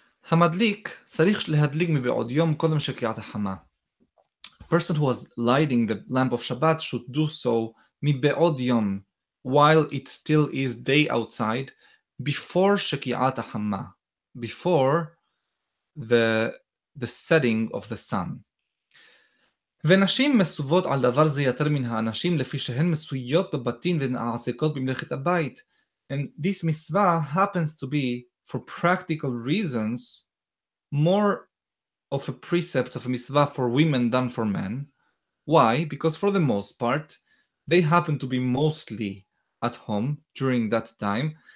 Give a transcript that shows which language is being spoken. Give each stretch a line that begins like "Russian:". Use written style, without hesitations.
Hebrew: המדליק צריך להדליק מבעוד יום קודם שקיעת החמה.
English: Person who was lighting the lamp of Shabbat should do so מבעוד יום, while it still is day outside, before שקיעת החמה, before the setting of the sun.
Hebrew: ונשים מסוות על דבר זה יותר מן האנשים לפי שהן מסויות בבתים ונעסקות במלאכת הבית.
English: And this mitzvah happens to be, for practical reasons, more of a precept of a mitzvah for women than for men. Why? Because for the most part, they happen to be mostly at home during that time,